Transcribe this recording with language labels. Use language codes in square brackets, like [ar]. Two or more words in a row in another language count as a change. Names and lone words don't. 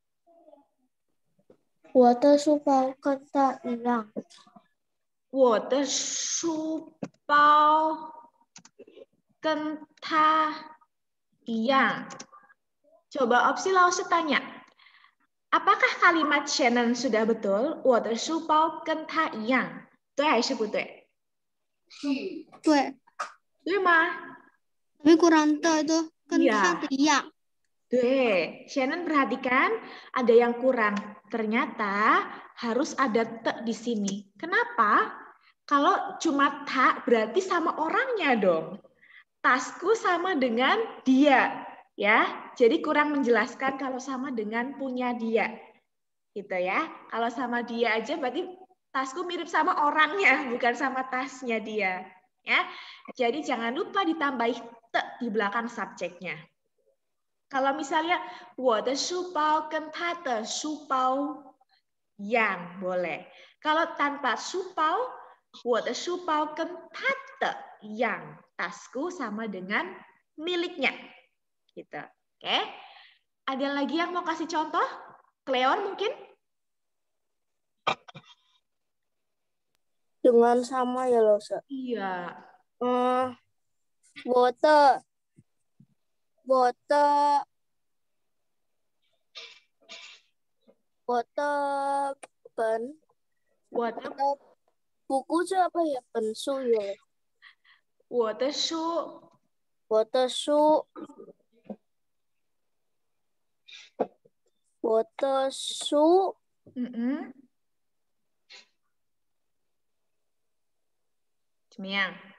[zh] 我的书包跟他一样。我的书包跟他一样. [id] Coba Opsi 老师 tanya, apakah kalimat Shannon sudah betul? [zh] 我的书包跟他一样，对还是不对？对。对吗？ [id] Tapi kurang te itu [zh] 跟他的一样。对, [id] Shannon perhatikan ada yang kurang. Ternyata harus ada te di sini. Kenapa? Kalau cuma ta berarti sama orangnya dong. Tasku sama dengan dia, ya. Jadi kurang menjelaskan kalau sama dengan punya dia. Gitu ya. Kalau sama dia aja berarti tasku mirip sama orangnya, bukan sama tasnya dia, ya. Jadi jangan lupa ditambahi te di belakang subjeknya. Kalau misalnya [zh] 我的书包跟他的书包一样 [id] boleh. Kalau tanpa [zh] 书包 我的书包跟他的一样, [id] tasku sama dengan miliknya. Gitu. Oke. Ada lagi yang mau kasih contoh? Cleon mungkin? Dengan sama ya Losa. Iya. [zh] 我的本 [id] buku itu apa ya? [zh] 本书有。我的书。我的书。我的书。怎么样？